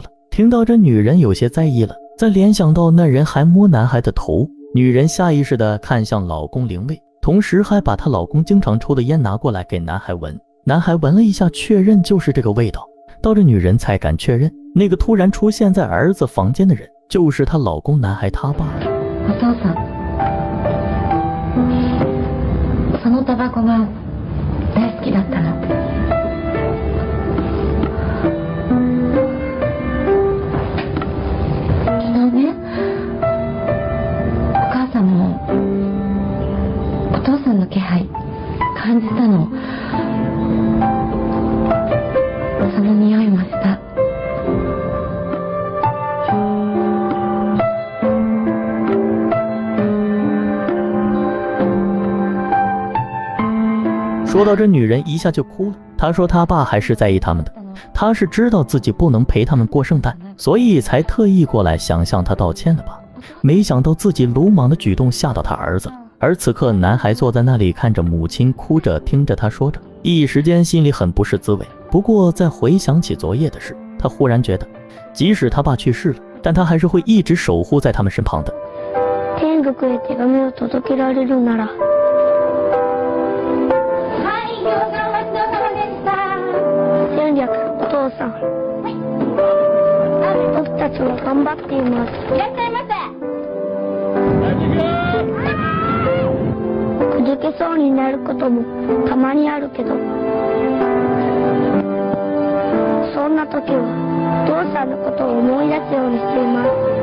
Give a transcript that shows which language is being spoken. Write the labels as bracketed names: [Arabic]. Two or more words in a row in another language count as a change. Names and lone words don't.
[Chinese] 听到这，女人有些在意了，再联想到那人还摸男孩的头，女人下意识地看向老公灵位，同时还把她老公经常抽的烟拿过来给男孩闻。男孩闻了一下，确认就是这个味道。到这女人才敢确认，那个突然出现在儿子房间的人就是她老公男孩他爸。 [Japanese] お父さん、そのタバコが大好きだったの。昨日ね、お母さんもお父さんの気配感じたの。その匂いもした。 [Chinese] 说到这，女人一下就哭了。她说她爸还是在意他们的，她是知道自己不能陪他们过圣诞，所以才特意过来想向他道歉的吧。没想到自己鲁莽的举动吓到他儿子了， 而此刻男孩坐在那里看着母亲哭着，听着他说着，一时间心里很不是滋味。不过在回想起昨夜的事，他忽然觉得即使他爸去世了，但他还是会一直守护在他们身旁的。 [Japanese] 天国へ手紙を届けられるなら。はい、ごちそうさまでした。戦略、お父さん。はい。僕たちも頑張っています。いらっしゃいませ。くじけそうになることもたまにあるけど、そんな時はお父さんのことを思い出すようにしています。